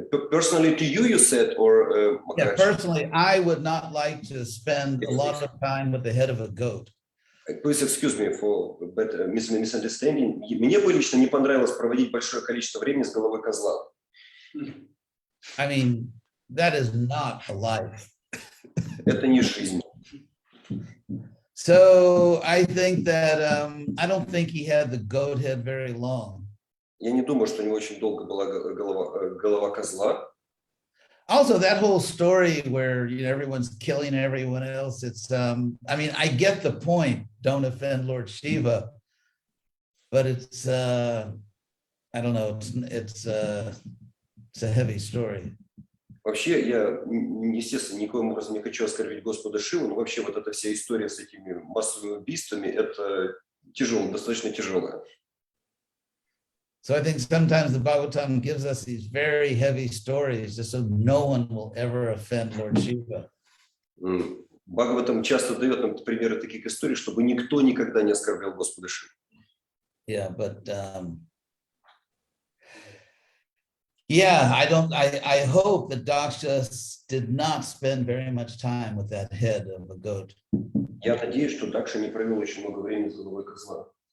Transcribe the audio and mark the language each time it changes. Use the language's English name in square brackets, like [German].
[English] Personally to you said, or yeah, personally, I would not like to spend a lot of time with the head of a goat. Please excuse me for misunderstanding. [Russian] Мне бы лично не понравилось проводить большое количество времени с головой козла. [English] I mean, that is not a life. [Russian] Это не жизнь. [English] So I think that I don't think he had the goat head very long. [Russian] Я не думаю, что у него очень долго была голова козла. [English] Also, that whole story where everyone's killing everyone else, it's I mean, I get the point, don't offend Lord Shiva, but it's I don't know, it's a heavy story. [Russian] Вообще, я, естественно, никоим образом не хочу оскорбить Господа Шиву, но вообще вот эта вся история с этими массовыми убийствами, это тяжело, достаточно тяжелая. [English] So I think sometimes the Bhagavatam gives us these very heavy stories just so no one will ever offend Lord Shiva. [Russian] Бхагаватам часто дает нам примеры таких историй, чтобы никто никогда не оскорблял Господа Шиву. [English] Yeah, but yeah, I hope that Daksha did not spend very much time with that head of a goat. [Russian] Я надеюсь, что Дакша не провел очень много времени с головой козла.